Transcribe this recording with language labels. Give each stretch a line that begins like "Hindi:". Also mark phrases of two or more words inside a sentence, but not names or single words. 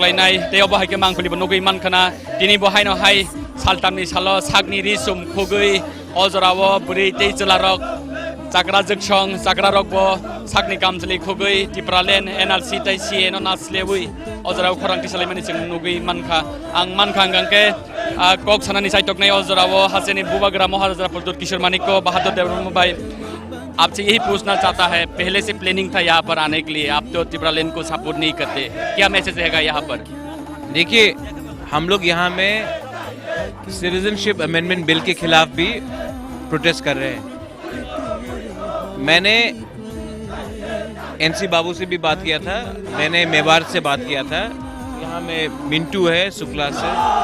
Kok Borok: lainai tei obo haike mangpili nugui mankhana tini bo haino hai saltamni salo sagni risum khugui ojrawo buri tei chelarok chakra jokshong chakra rokbo sakni kamjali khugui Tipraland NRC tei CA no naslebui ojrawo khorang tisalaimani jeng nugui mankha ang mankhangke kok sanani saitok nai ojrawo haseni Bubagra Maharaja Produt Kishor Manik Bahadur Deborma
Hindi: भाई आपसे यही पूछना चाहता है पहले से प्लानिंग था यहाँ पर आने के लिए आप तो तिब्रालैंड को सपोर्ट नहीं करते क्या मैसेज रहेगा यहाँ पर देखिए हम लोग यहाँ में
English: citizenship amendment bill
Hindi: के खिलाफ भी प्रोटेस्ट कर रहे हैं मैंने एनसी बाबू से भी बात किया था मैंने मेवाड़ से बात किया था यहाँ में मिंटू है शुक्ला से